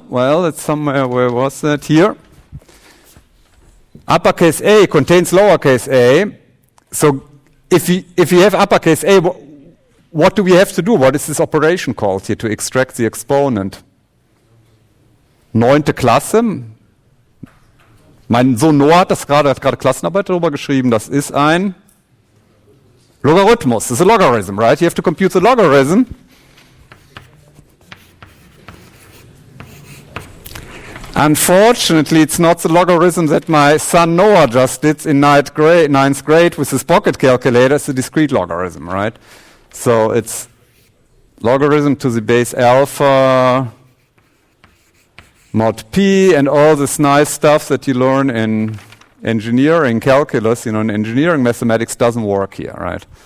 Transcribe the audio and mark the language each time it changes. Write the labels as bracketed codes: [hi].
[en] Well, it's somewhere. Where was that? Here. Uppercase A contains lowercase a. So if we have uppercase A, what do we have to do? What is this operation called here to extract the exponent? [de] 9. Klasse. Mein Sohn Noah hat gerade Klassenarbeit darüber geschrieben. Das ist ein Logarithmus. [en] This is a logarithm, right? You have to compute the logarithm. Unfortunately, it's not the logarithm that my son Noah just did in ninth grade with his pocket calculator. It's a discrete logarithm, right? So it's logarithm to the base alpha mod p and all this nice stuff that you learn in engineering calculus, you know, in engineering mathematics doesn't work here, right?